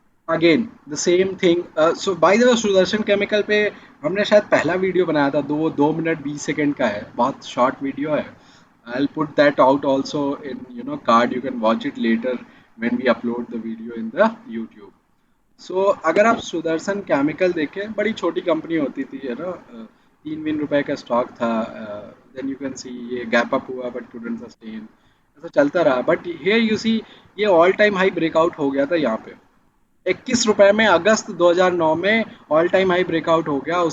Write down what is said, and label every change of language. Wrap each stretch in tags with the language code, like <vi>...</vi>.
<en>Again the same thing.</en> <hi>So by the way, Sudarshan chemical पे हमने शायद पहला वीडियो बनाया था, 2 मिनट 20 सेकंड का है, बहुत शॉर्ट वीडियो है।</hi> <en>I'll put that out also in, card. You can watch it later when we upload the video in the YouTube.</en> <hi>So अगर आप सुदर्शन केमिकल देखें, बड़ी छोटी कंपनी होती थी, है ना, 3 रुपए का स्टॉक था। देन यू कैन सी ये गैप अप हुआ बट couldn't sustain, ऐसा चलता रहा, बट here you see ये ऑल टाइम हाई ब्रेकआउट हो गया था यहाँ पे 21 रुपए में, अगस्त 2009 में ऑल टाइम हाई ब्रेकआउट हो गया।</hi>